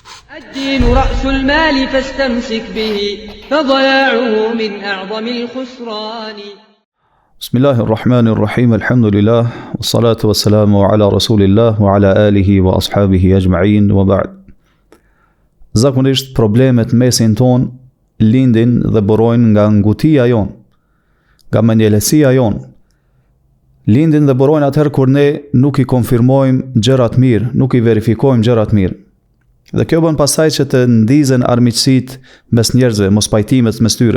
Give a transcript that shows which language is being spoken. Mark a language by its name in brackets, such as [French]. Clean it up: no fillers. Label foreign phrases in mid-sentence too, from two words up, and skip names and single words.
[Arabic] الدين رأس المال فاستمسك به فضياعه من أعظم الخسران. بسم الله الرحمن الرحيم الحمد لله والصلاة والسلام على رسول الله وعلى آله وأصحابه أجمعين وبعد. [Albanian] Zakonisht problemet mesin ton lindin dhe burojnë nga ngutia jon, nga mendjelesia jon. Lindin dhe burojnë atëherë kur ne nuk i konfirmojmë gjërat mirë, nuk i verifikojmë gjërat mirë. Dhe kjo bën pastaj që të ndizen armiqësitë mes njerëzve, mos pajtimet mes tyre.